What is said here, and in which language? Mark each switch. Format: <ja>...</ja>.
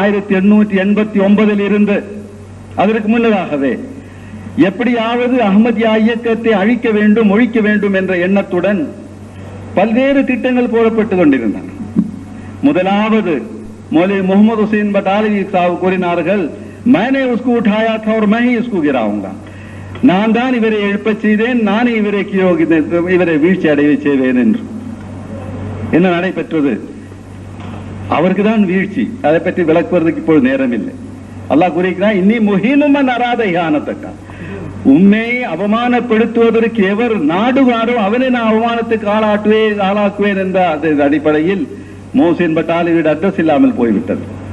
<ta>1889 இருந்து அதற்கு முன்னதாகவே எப்படியாவது அஹ்மதியா இயக்கத்தை அழிக்க வேண்டும், ஒழிக்க வேண்டும் என்ற எண்ணத்துடன் பல்வேறு திட்டங்கள் போடப்பட்டுக் கொண்டிருந்தன. முதலாவது மௌலவி முகமது ஹுசைன் பட்டாலவி சாஹிப் கூறினார்கள்,</ta> <ur>मैंने उसको उठाया था और मैं ही उसको गिराऊंगा.</ur> <ta>நான் தான் இவரை எழுப்ப செய்தேன், நானே இவரை வீழ்ச்சி அடைய செய்வேன் என்று. என்ன நடைபெற்றது? அவருக்கு தான் வீழ்ச்சி. அதை பற்றி விளக்குவதற்கு இப்போது நேரம் இல்லை. அல்லாஹ் கூறுகிறான்,</ta> <ar>இன்னி முஹீனுமன் அராத இஹானத்தக்கா,</ar> <ta>உண்மை அவமானப்படுத்துவதற்கு எவர் நாடுவாரோ அவனை நான் அவமானத்துக்கு ஆளாக்குவேன் என்ற அடிப்படையில் மோசின் பட்டாலிவிட அட்ரஸ் இல்லாமல் போய்விட்டது.</ta>